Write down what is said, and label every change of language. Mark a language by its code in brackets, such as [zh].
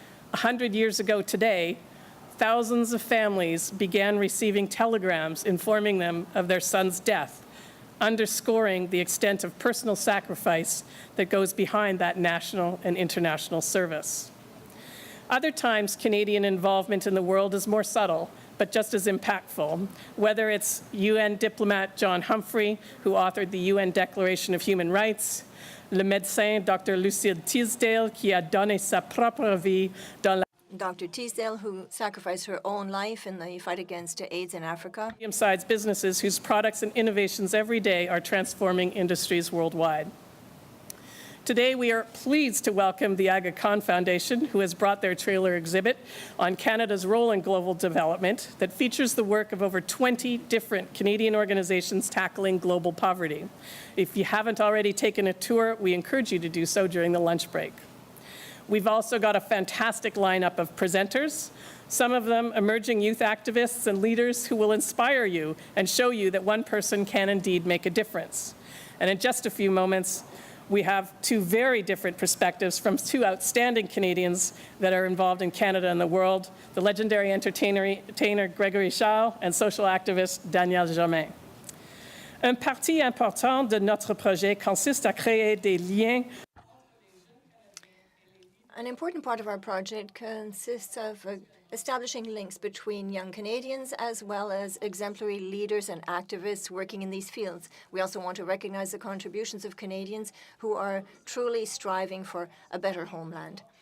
[en] 100 years ago today, thousands of families began receiving telegrams informing them of their son's death, underscoring the extent of personal sacrifice that goes behind that national and international service. Other times, Canadian involvement in the world is more subtle, but just as impactful, whether it's UN diplomat John Humphrey, who authored the UN Declaration of Human Rights, [fr] le médecin [en] Dr. [fr] Lucille Teasdale, qui a donné sa propre vie dans la [en] Dr. Teasdale, who sacrificed her own life in the fight against AIDS in Africa. medium-sized businesses whose products and innovations every day are transforming industries worldwide. Today, we are pleased to welcome the Aga Khan Foundation, who has brought their trailer exhibit on Canada's role in global development that features the work of over 20 different Canadian organizations tackling global poverty. If you haven't already taken a tour, we encourage you to do so during the lunch break. We've also got a fantastic lineup of presenters, some of them emerging youth activists and leaders who will inspire you and show you that one person can indeed make a difference. And in just a few moments, we have 2 very different perspectives from 2 outstanding Canadians that are involved in Canada and the world, the legendary entertainer Gregory and social activist Daniel Germain. [fr] Un parti important de notre projet consiste à créer des liens. [en] An important part of our project consists of establishing links between young Canadians as well as exemplary leaders and activists working in these fields. We also want to recognize the contributions of Canadians who are truly striving for a better homeland.